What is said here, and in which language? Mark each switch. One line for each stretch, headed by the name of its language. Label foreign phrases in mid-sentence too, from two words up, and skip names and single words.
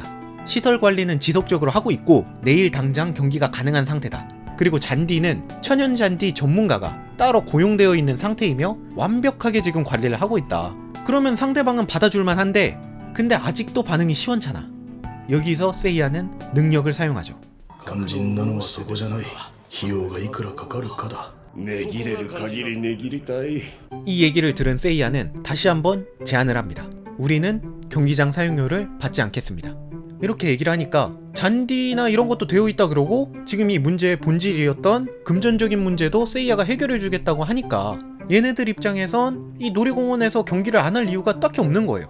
Korean: 시설 관리는 지속적으로 하고 있고 내일 당장 경기가 가능한 상태다. 그리고 잔디는 천연잔디 전문가가 따로 고용되어 있는 상태이며 완벽하게 지금 관리를 하고 있다. 그러면 상대방은 받아줄만 한데, 근데 아직도 반응이 시원찮아. 여기서 세이야는 능력을 사용하죠.
Japanese: 肝心なのはそこじゃない。費用がいくらかかるかだ。値切れる限り値切りたい。
Korean: 이 얘기를 들은 세이야는 다시 한번 제안을 합니다. 우리는 경기장 사용료를 받지 않겠습니다. 이렇게 얘기를 하니까 잔디나 이런 것도 되어 있다 그러고, 지금 이 문제의 본질이었던 금전적인 문제도 세이야가 해결해 주겠다고 하니까 얘네들 입장에선 이 놀이공원에서 경기를 안 할 이유가 딱히 없는 거예요.